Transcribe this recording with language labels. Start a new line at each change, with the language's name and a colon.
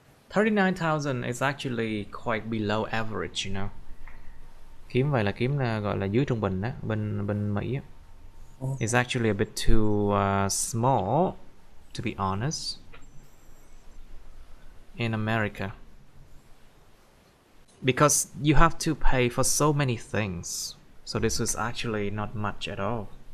English: 39,000 is actually quite below average, you know.
Vietnamese: Kiếm vậy là kiếm gọi là dưới trung bình đó, bên Mỹ á.
English: It's actually a bit too small, to be honest, in America. Because you have to pay for so many things. So this is actually not much at all.